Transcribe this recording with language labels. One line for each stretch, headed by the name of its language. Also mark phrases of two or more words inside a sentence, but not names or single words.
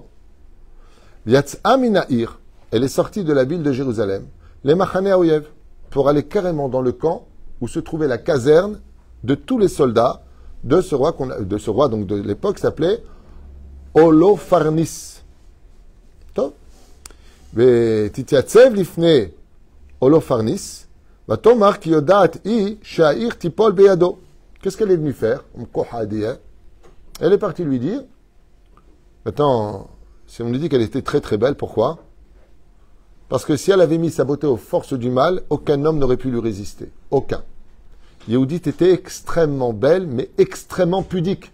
Hebrew: יצאה מהעיר.
French: Elle est sortie de la ville de Jérusalem, les
Hebrew: מחנה האויב,
French: pour aller carrément dans le camp où se trouvait la caserne de tous les soldats de ce roi, donc de l'époque, s'appelait Holofarnis. Top.
Hebrew: ותתייצב לפני Holofarnis, ותאמר כי יודעת היא שהעיר תיפול בידו.
French: Qu'est-ce qu'elle est venue faire? Elle est partie lui dire, maintenant, si on lui dit qu'elle était très très belle, pourquoi? Parce que si elle avait mis sa beauté aux forces du mal, aucun homme n'aurait pu lui résister. Aucun. Yehudit était extrêmement belle, mais extrêmement pudique.